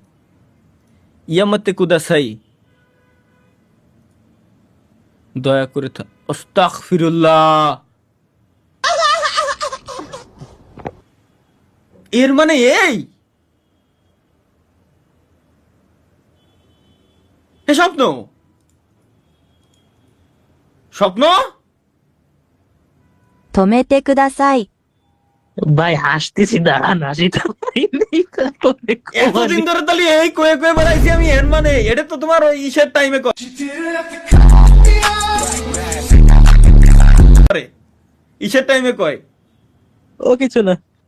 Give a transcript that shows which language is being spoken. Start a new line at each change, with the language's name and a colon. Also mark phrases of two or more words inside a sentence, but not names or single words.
Japanese: やめて ください,
Bangla: দয়া করে আস্তাগফিরুল্লাহ। এর মানে এই এ স্বপ্ন স্বপ্ন।
Japanese: 止めてください。
Bangla: भाई হাসতেছি দাঁড়ান হাসিটা ভাই নেই তারপরে এতদিন ধরে তাহলে এই কয়ে কয়ে বেড়াইছি আমি, এর মানে এটা তো তোমার ওই ইসের টাইমে করে, ইসের টাইমে কয়। ও কিছু না।